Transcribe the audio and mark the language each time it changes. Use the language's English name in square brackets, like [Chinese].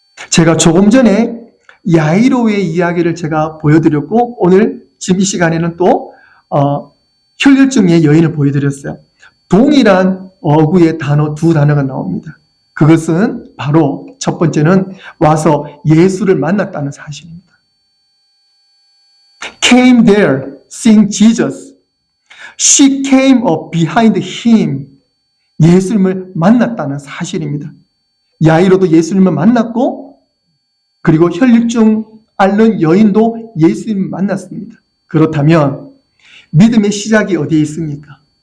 [Korean] 제가 조금 전에 야이로의 이야기를 제가 보여드렸고 오늘 지금 이 시간에는 또 혈류증의 여인을 보여드렸어요. 동일한 어구의 두 단어가 나옵니다. 그것은 바로 첫 번째는 와서 예수를 만났다는 사실입니다. [English] Came there, seeing Jesus. She came up behind him. [Korean] 예수님을 만났다는 사실입니다. 야이로도 예수님을 만났고 그리고 혈류증 앓는 여인도 예수님을 만났습니다. 그렇다면 믿음의 시작이 어디에 있습니까?